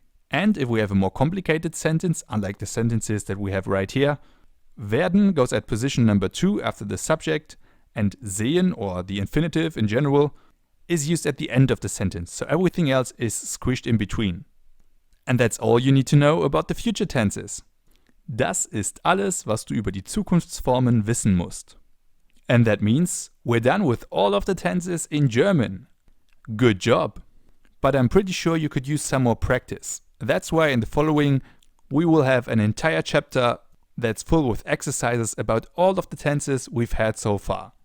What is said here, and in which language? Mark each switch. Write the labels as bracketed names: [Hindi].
[English] And if we have a more complicated sentence, unlike the sentences that we have right here, werden goes at position number 2 after the subject, and sehen, or the infinitive in general, is used at the end of the sentence, so everything else is squished in between. And that's all you need to know about the future tenses. [German] Das ist alles, was du über die Zukunftsformen wissen musst. [English] And that means we're done with all of the tenses in German. Good job! But I'm pretty sure you could use some more practice. That's why in the following we will have an entire chapter that's full with exercises about all of the tenses we've had so far.